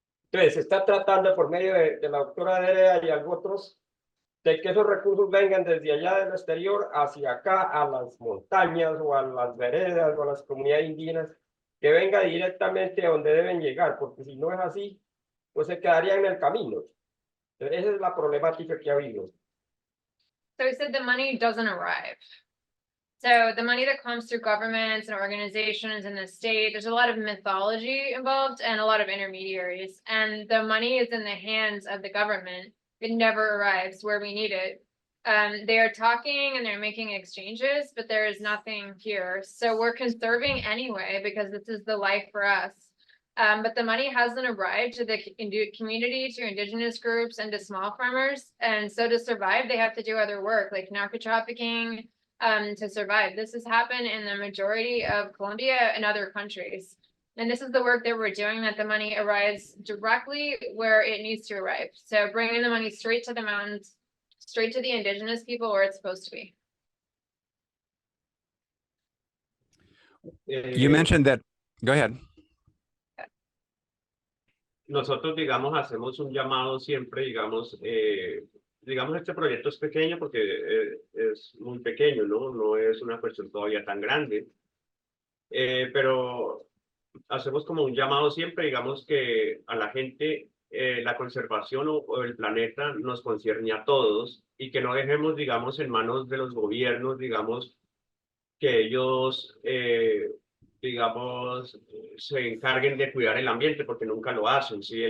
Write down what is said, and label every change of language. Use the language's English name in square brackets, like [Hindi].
[Spanish] Entonces, se está tratando por medio de la doctora Adrea y otros de que esos recursos vengan desde allá del exterior hacia acá, a las montañas o a las veredas o a las comunidades indígenas, que venga directamente a donde deben llegar, porque si no es así, pues se quedarían en el camino. Entonces, esa es la problemática que ha habido. [English] So he said the money doesn't arrive. So the money that comes through governments and organizations in the state, there's a lot of mythology involved and a lot of intermediaries. And the money is in the hands of the government. It never arrives where we need it. They are talking and they're making exchanges, but there is nothing here. So we're conserving anyway, because this is the life for us. But the money hasn't arrived to the community, to indigenous groups, and to small farmers. And so to survive, they have to do other work like narco trafficking, to survive. This has happened in the majority of Colombia and other countries. And this is the work that we're doing, that the money arrives directly where it needs to arrive. So bringing the money straight to the mountains, straight to the indigenous people where it's supposed to be. You mentioned that, go ahead. [Spanish] Nosotros, digamos, hacemos un llamado siempre, digamos, este proyecto es pequeño porque es muy pequeño, ¿no? No es una cuestión todavía tan grande, pero hacemos como un llamado siempre, digamos, que a la gente la conservación o el planeta nos concierne a todos y que no dejemos, digamos, en manos de los gobiernos, digamos, que ellos, digamos, se encarguen de cuidar el ambiente, porque nunca lo hacen, ¿sí?